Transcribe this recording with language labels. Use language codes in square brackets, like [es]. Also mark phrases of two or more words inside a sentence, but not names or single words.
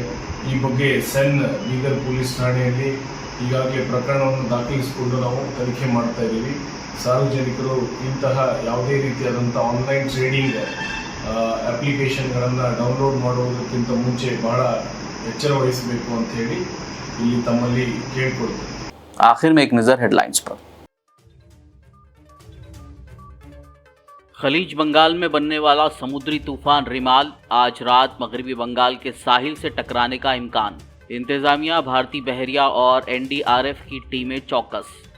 [kn] ಈ ಬಗ್ಗೆ ಸೆನ್ ಬೀದರ್ ಪೊಲೀಸ್ ಠಾಣೆಯಲ್ಲಿ ಈಗಾಗಲೇ ಪ್ರಕರಣವನ್ನು ದಾಖಲಿಸಿಕೊಂಡು ನಾವು ತನಿಖೆ ಮಾಡ್ತಾ ಇದ್ದೀವಿ. ಸಾರ್ವಜನಿಕರು ಇಂತಹ ಯಾವುದೇ ರೀತಿಯಾದಂಥ [en] online trading applicationಗಳನ್ನು [kn] ಡೌನ್ಲೋಡ್ ಮಾಡುವುದಕ್ಕಿಂತ ಮುಂಚೆ ಬಹಳ ಎಚ್ಚರ ವಹಿಸಬೇಕು ಅಂತ ಹೇಳಿ ಇಲ್ಲಿ ತಮ್ಮಲ್ಲಿ ಕೇಳಿಕೊಳ್ತೇವೆ. [ur] آخر میں ایک نظر ہیڈلائنز پر۔ خلیج بنگال میں بننے والا سمندری طوفان ریمال آج رات مغربی بنگال کے ساحل سے ٹکرانے کا امکان. انتظامیہ، بھارتی بحریہ اور NDRF کی ٹیمیں چوکس.